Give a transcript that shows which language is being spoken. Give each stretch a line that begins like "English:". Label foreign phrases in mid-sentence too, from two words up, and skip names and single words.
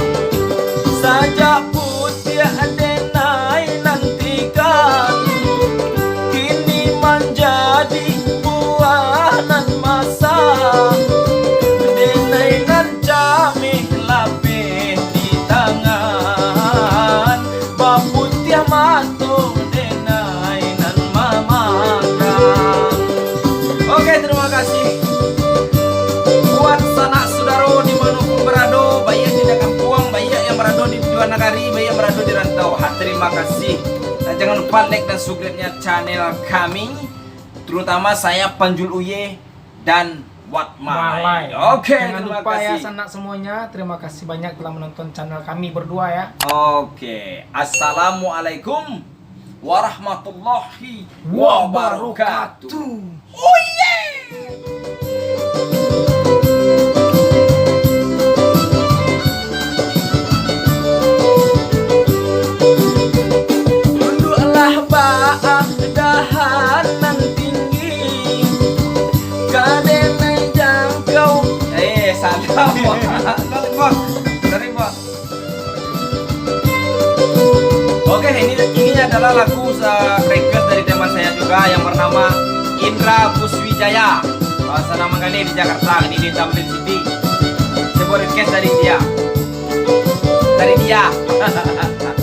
Minangkabau: Sajak putih denai nantikan, kini menjadi buah nan masa. Denai nan camih lapih di tangan, baputih matu denai nan mamakan.
Indonesian: Oke, terima kasih buat sanak saudara dimanapun berada, baik yang di kampung, baik yang berada di luar negeri, baik yang berada di rantau. Terima kasih. Dan jangan lupa like dan subscribe-nya channel kami, terutama saya Panjul Uye dan Wat Malai. Oke, Jangan terima lupa ya kasih. sanak semuanya. Terima kasih banyak telah menonton channel kami berdua ya.
Arabic: Oke, assalamualaikum warahmatullahi wabarakatuh.
English: Oh yeah!
Minangkabau: Tunduklah baah dahanan tinggi, kadenai jangkau.
Indonesian: Salah Bang. Sorry Bang. Oke, ini adalah lagu request dari teman saya juga yang bernama Indra Puswijaya. Bahasa nama kali di Jakarta, ini di Tamrin City. Sebuah request dari dia.